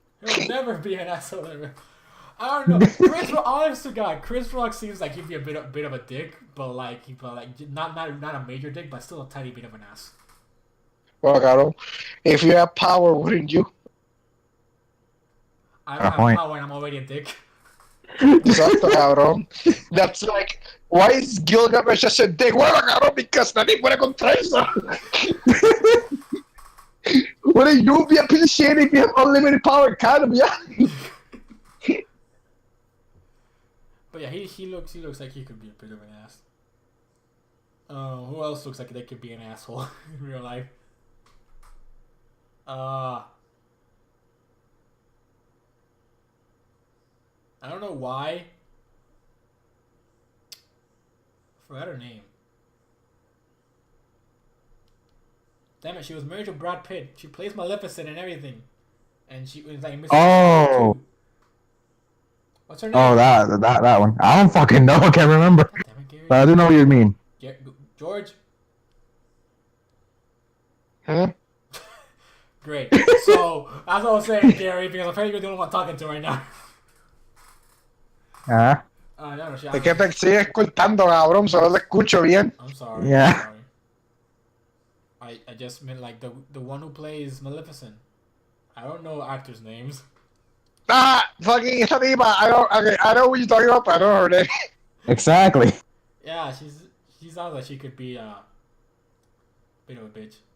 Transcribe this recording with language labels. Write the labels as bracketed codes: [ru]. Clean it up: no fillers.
[en] He'll never be an asshole ever. I don't know. Chris Rock, honest to God, Chris Rock seems like he'd be a bit of a dick, but not a major dick, but still a tiny bit of an ass. Well, cabrón, if you have power, wouldn't you? I don't have power and I'm already a dick. [es] Exacto, cabrón. [en] That's like, why is Gilgamesh just a dick? Well, [es] cabrón, [en] because [es] nadie puede contra eso. [en] Wouldn't you be a piece of shit if you have unlimited power? Kind of, yeah. But yeah, he looks like he could be a bit of an ass. Who else looks like they could be an asshole in real life? I don't know why. I forgot her name. Damn it, she was married to Brad Pitt. She plays Maleficent and everything. And she was like Mrs. Oh. What's her name? Oh, that one. I don't fucking know. I can't remember. Damn it, Gary. But I do know what you mean. George? Huh? Great. So, as I was saying, Gary, because apparently you're the only one talking to right now. No, [es] Es que te estoy escuchando, cabrón, solo te escucho bien. [en] I'm sorry. Yeah. I'm sorry. I just meant like the one who plays Maleficent. I don't know actors' names. [es] Fucking esta tipa. [en] I know what you're talking about, but I don't know her name. Exactly. Yeah, she sounds like she could be a bit of a bitch.